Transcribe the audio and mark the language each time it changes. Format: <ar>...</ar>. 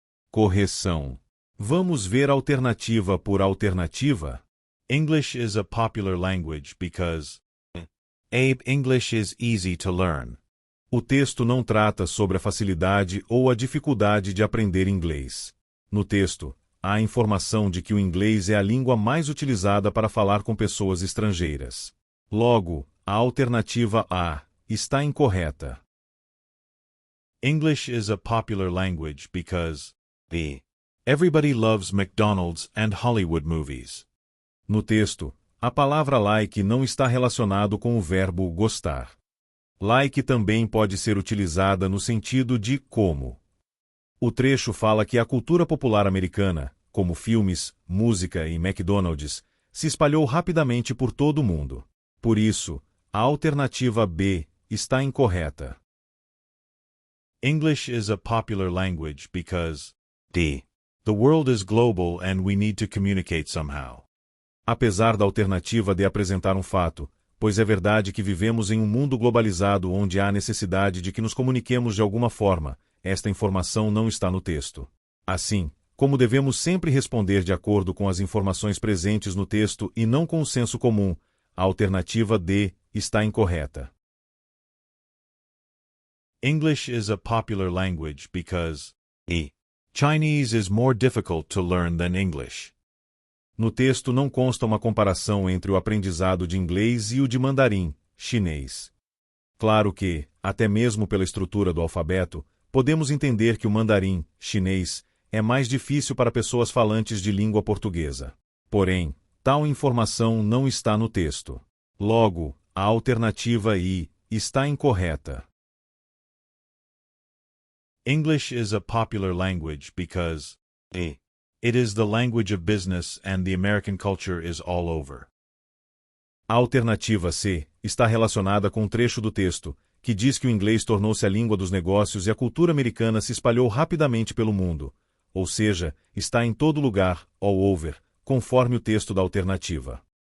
<pt>Correção. Vamos ver alternativa por alternativa.</pt> <en>English is a popular language because English is easy to learn.</en> <pt>O texto não trata sobre a facilidade ou a dificuldade de aprender inglês. No texto, há a informação de que o inglês é a língua mais utilizada para falar com pessoas estrangeiras. Logo, a alternativa A está incorreta.</pt> <en>English is a popular language because B. Everybody loves McDonald's and Hollywood movies.</en> <pt>No texto, a palavra like não está relacionado com o verbo gostar. Like também pode ser utilizada no sentido de como. O trecho fala que a cultura popular americana, como filmes, música e McDonald's, se espalhou rapidamente por todo o mundo. Por isso, a alternativa B está incorreta.</pt> <en>English is a popular language because D. The world is global and we need to communicate somehow.</en> <pt>Apesar da alternativa D apresentar um fato, pois é verdade que vivemos em um mundo globalizado onde há necessidade de que nos comuniquemos de alguma forma, esta informação não está no texto. Assim, como devemos sempre responder de acordo com as informações presentes no texto e não com o senso comum, a alternativa D está incorreta.</pt> <en>English is a popular language because E. Chinese is more difficult to learn than English.</en> <pt>No texto não consta uma comparação entre o aprendizado de inglês e o de mandarim, chinês. Claro que, até mesmo pela estrutura do alfabeto, podemos entender que o mandarim, chinês, é mais difícil para pessoas falantes de língua portuguesa. Porém, tal informação não está no texto. Logo, a alternativa I está incorreta.</pt> <en>English is a popular language because A. It is the language of business and the American culture is all over.</en> <pt>A alternativa C está relacionada com um trecho do texto, que diz que o inglês tornou-se a língua dos negócios e a cultura americana se espalhou rapidamente pelo mundo, ou seja, está em todo lugar,</pt> <en>all over,</en> <pt>conforme o texto da alternativa.</pt>